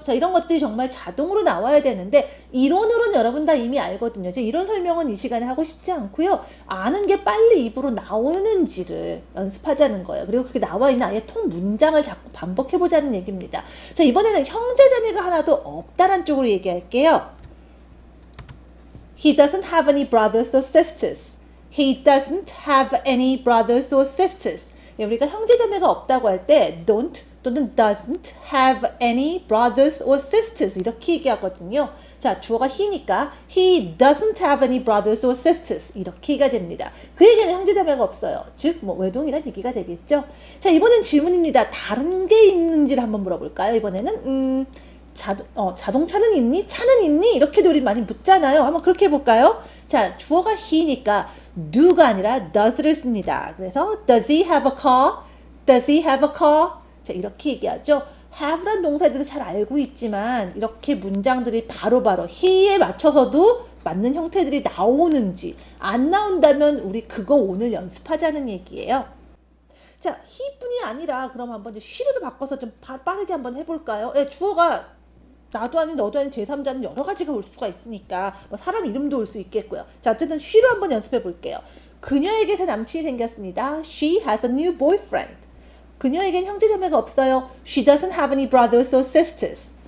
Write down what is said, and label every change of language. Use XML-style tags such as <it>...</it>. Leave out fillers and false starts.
<ko>자, 이런 것들이 정말 자동으로 나와야 되는데, 이론으로는 여러분 다 이미 알거든요. 이런 설명은 이 시간에 하고 싶지 않고요. 아는 게 빨리 입으로 나오는지를 연습하자는 거예요. 그리고 그렇게 나와 있는 아예 통 문장을 자꾸 반복해보자는 얘기입니다. 자, 이번에는 형제자매가 하나도 없다란 쪽으로 얘기할게요.</ko> <en>He doesn't have any brothers or sisters. He doesn't have any brothers or sisters.</en> <ko>우리가 형제자매가 없다고 할 때 don't 또는</ko> <en>doesn't have any brothers or sisters</en> <ko>이렇게 얘기하거든요. 자, 주어가 he니까</ko> <en>he doesn't have any brothers or sisters</en> <ko>이렇게 얘기가 됩니다. 그에게는 형제자매가 없어요. 즉, 외동이란 얘기가 되겠죠. 자, 이번엔 질문입니다. 다른 게 있는지를 한번 물어볼까요? 이번에는 자동차는 있니? 차는 있니? 이렇게도 우리 많이 묻잖아요. 한번 그렇게 해볼까요? 자, 주어가 he니까 do가 아니라 does를 씁니다.</ko> <en>그래서 does he have a car? Does he have a car?</en> <ko>자, 이렇게 얘기하죠. have란 동사에 대해서 잘 알고 있지만 이렇게 문장들이 바로바로 he에 맞춰서도 맞는 형태들이 나오는지 안 나온다면 우리 그거 오늘 연습하자는 얘기예요. 자, he뿐이 아니라 그럼 한번 she로도 바꿔서 좀 빠르게 한번 해볼까요? 네, 주어가 나도 아닌 너도 아닌 제3자는 여러 가지가 올 수가 있으니까 사람 이름도 올 수 있겠고요. 자, 어쨌든 she로 한번 연습해 볼게요. 그녀에게 새 남친이 생겼습니다.</ko> <en>She has a new boyfriend.</en> <ko>그녀에겐 형제자매가 없어요.</ko> <en>She doesn't have any brothers or sisters.</en>